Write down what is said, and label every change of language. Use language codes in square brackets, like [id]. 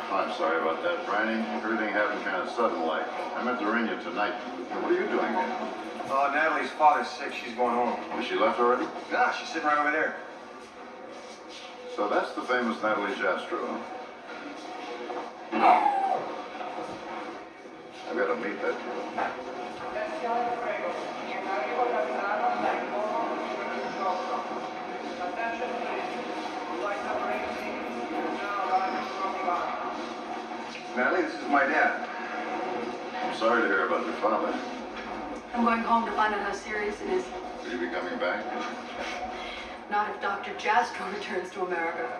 [en] Oh, I'm sorry about that, Briney. Everything happened kind of sudden-like. I meant to ring you tonight. What are you doing here? Natalie's father's sick. She's going home. Has she left already? Nah, she's sitting right over there. So that's the famous Natalie Jastro, huh? I've got to meet that girl. [it] Attenzione prego, in arrivo da Milano dal volo numero 18. [en] Attention please, flight number 18 is now arriving from Milan. Natalie, this is my dad. I'm sorry to hear about your father. I'm going home to find out how serious it is. Will you be coming back? Not if Dr. Jastro returns to America.